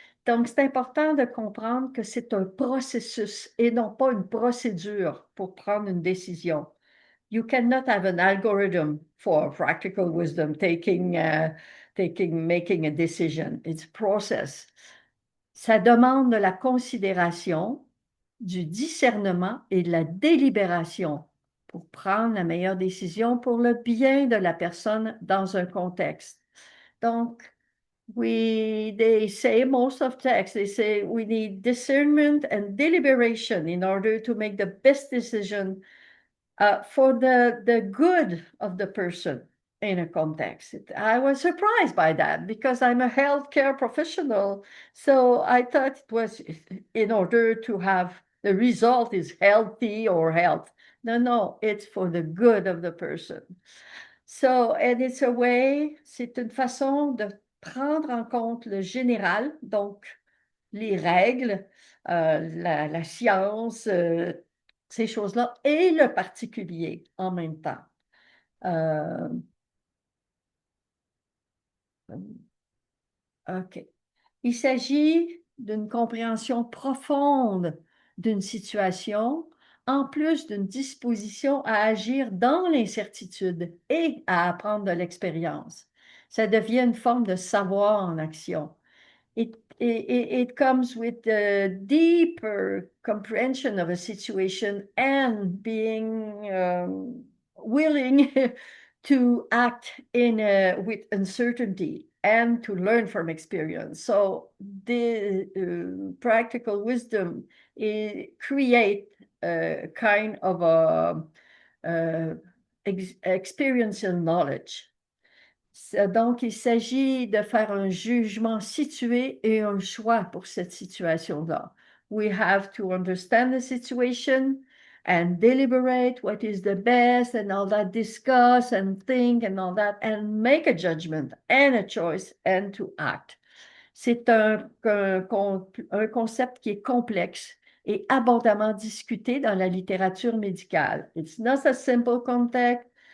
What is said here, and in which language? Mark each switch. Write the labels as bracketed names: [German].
[French] Donc, c'est important de comprendre que c'est un processus et non pas une procédure pour prendre une décision. [English] You cannot have an algorithm for practical wisdom making a decision. It's a process. [French] Ça demande de la considération, du discernement et de la délibération pour prendre la meilleure décision pour le bien de la personne dans un contexte. [English] Donc, they say most of texts, they say we need discernment and deliberation in order to make the best decision for the good of the person in a context. I was surprised by that because I'm a healthcare professional. So I thought it was in order to have the result is healthy or health. No, it's for the good of the person. So, and it's a way, [French] c'est une façon de prendre en compte le général, donc les règles, la science, ces choses-là, et le particulier en même temps. Euh, OK. Il s'agit d'une compréhension profonde d'une situation, en plus d'une disposition à agir dans l'incertitude et à apprendre de l'expérience. Ça devient une forme de savoir en action. [English] It comes with a deeper comprehension of a situation and being willing to act with uncertainty and to learn from experience. So the practical wisdom create a kind of a experiential knowledge. [French] Donc, il s'agit de faire un jugement situé et un choix pour cette situation-là. [English] We have to understand the situation and deliberate what is the best and all that, discuss and think and all that, and make a judgment and a choice and to act. [French] C'est un concept qui est complexe et abondamment discuté dans la littérature médicale. [English] It's not a simple concept.